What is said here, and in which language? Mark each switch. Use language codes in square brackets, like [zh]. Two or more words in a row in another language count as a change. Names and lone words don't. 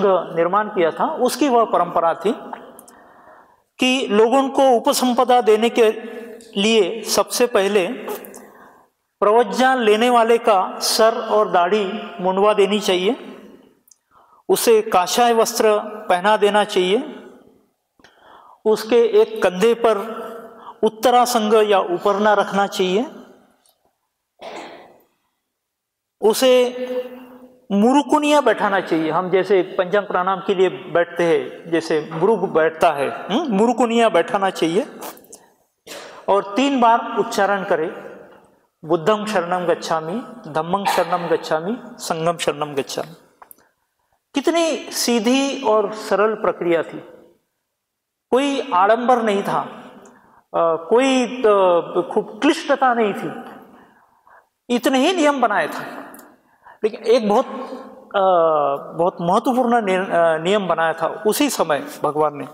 [hi] निर्माण किया था उसकी वह परंपरा थी कि लोगों को उपसंपदा देने के लिए सबसे पहले प्रवज्ञा लेने वाले का सर और दाढ़ी मुंडवा देनी चाहिए, उसे काषाय वस्त्र पहना देना चाहिए, उसके एक कंधे पर उत्तरासंग या उपरना रखना चाहिए, उसे मुरुकुनिया बैठाना चाहिए। हम जैसे पंचांग प्राणायाम के लिए बैठते हैं, जैसे मुरुग बैठता है, मुरुकुनिया बैठाना चाहिए और 3 बार उच्चारण करे, [pi] बुद्धं शरणं गच्छामि, धम्मं शरणं गच्छामि, संघं शरणं गच्छामि। [hi] कितनी सीधी और सरल प्रक्रिया थी, कोई आडंबर नहीं था, कोई खूब क्लिष्टता नहीं थी, इतने ही नियम बनाए थे। लेकिन एक बहुत महत्वपूर्ण नियम बनाया था उसी समय भगवान ने।